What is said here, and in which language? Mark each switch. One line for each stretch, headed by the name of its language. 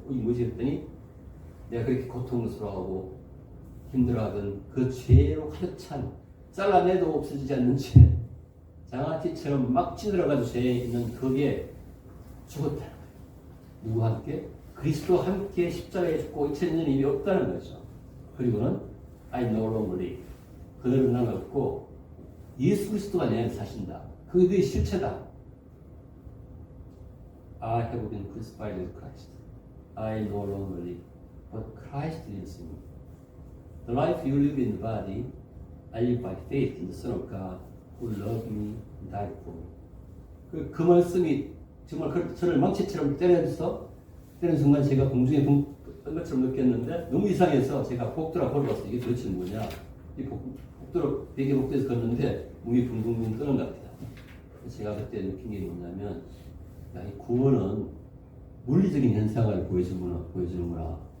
Korean: 이 뭐지 했더니 내가 그렇게 고통스러워하고 힘들어하던 그 죄로 가득 찬 잘라내도 없어지지 않는 죄, 장아찌처럼 막 찌들어가지고 죄에 있는 거기에 죽었다는 거예요. 누구와 함께? 그리스도와 함께 십자가에 죽고 2000년 일이 없다는 거죠. 그리고는
English: I no longer live.
Korean: 그들은 난 없고 예수 그리스도가 내 안에 사신다. 그게 실체다.
English: I have been crucified with Christ. I no longer live, but Christ lives in me. The life you live in the body, I live by faith in the Son of God who loved me and died for me.
Korean: 그 말씀이 정말 저를 망치처럼 때리는 순간 제가 공중에 뜬 것처럼 느꼈는데 너무 이상해서 제가 복도라 보러 갔어요. 이게 도대체 뭐냐? 이 복도로 베개 복도에서 걷는데 몸이 붕붕붕 뜨는 것 같아요. 제가 그때 느낀 게 뭐냐면, 야, 이 구원은 물리적인 현상을 보여주는구나.